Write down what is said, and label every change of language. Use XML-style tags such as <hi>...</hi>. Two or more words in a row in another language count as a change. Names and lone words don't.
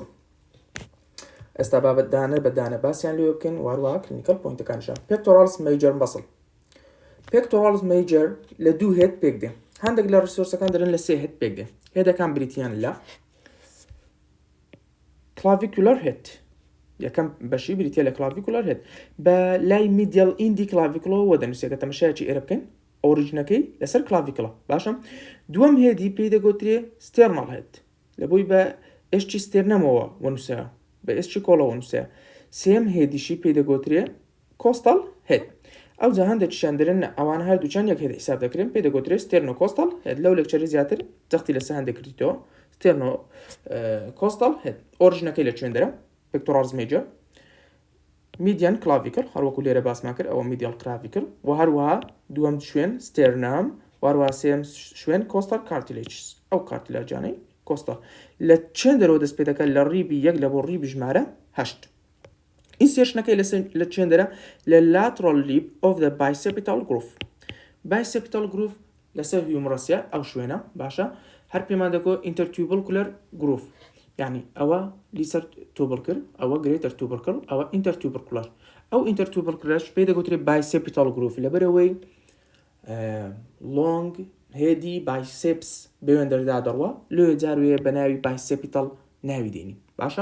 <ckb>ئێستا بابەت دانە بەدانە باسییان لێ بکەین، وهروەها</ckb> <en>clinical pointەکانشان. pectoralis major muscle. pectoralis major</en> <ckb>لە دوو هێد پێک دێ، هەندێک لە ڕیسۆرسەکان دەرن لە سێ هێد پێک دێ. هێدەکان بریتیان لە</ckb> <en>clavicular head،</en> <ckb>یەکەم بەشی بریتە لە</ckb> <en>clavicular head</en> <ckb>بە لای</ckb> <en>medial indi clavicular</en> <ckb>دەنووسێت کە تەمەشایەکی ئێرە بکەین، ئۆریجنەکەی لەسەر clavicular، باشە. دووەم هێدی پێی دەگوترێ</ckb> <en>sternal head،</en> <ckb>لەبۆی بە ئێشتی ستێرنەمەوە وەنووسەیە، بە ئێستی کۆڵەوە وەنووسەیە. سێم هێدیشی پێی دەگوترێ</ckb> <en>coastal head.</en> <ckb>ئەو جا هەندێکیشان دەرن ئەوان هەردووچان یەک هێد حساب دەکرێن، پێی دەگوترێ</ckb> <en>sternocostal head.</en> <ckb>لەو لەکچەری زیاتر جەختی لەسەر هەندێکریتەوە</ckb> <en>sternocostal head.</en> <ckb>ئۆریجنەکەی لە کوێندەرە</ckb> <en>pectoralis major, median clavicle,</en> <ckb>هەروەکو لێرە باسمان کرد ئەوە</ckb> <en>medial clavicle,</en> <ckb>و هەروەها دووەم شوێن ستێرنام، وهروەها سێم شوێن</ckb> <en>costal cartilages,</en> <ckb>ئەو کارتیلاجانەی کۆستال لە چێندەرەوە دەست پێ دەکات لە ڕیبی 1 لە بۆ ڕیبی ژمارە 8. ئینسێرشنەکەی لە چێندەرە لە</ckb> <en>lateral lip of the bicipital groove. bicipital groove</en> <ckb>لەسەر هیومرەسیە، ئەو شوێنە، باشە هەر پێمان دەگۆ</ckb> <en>intertubercular groove،</en> <ckb>یعنی ئەوە</ckb> <en>lesser tubercle,</en> <ckb>ئەوە</ckb> <en>greater tubercle,</en> <ckb>ئەوە ئینتەرتوبرکولار. ئەو ئینتەرتوبرکولارش پێی دەگوترێت</ckb> <en>bicipital groove,</en> <ckb>لەبەرەوەی</ckb> <en>long headی biceps</en> <ckb>بەوێندەردا دەڕوە، لێ جاروێ بە ناوی بایسێپیتال ناوی دێنی، باشە.</ckb>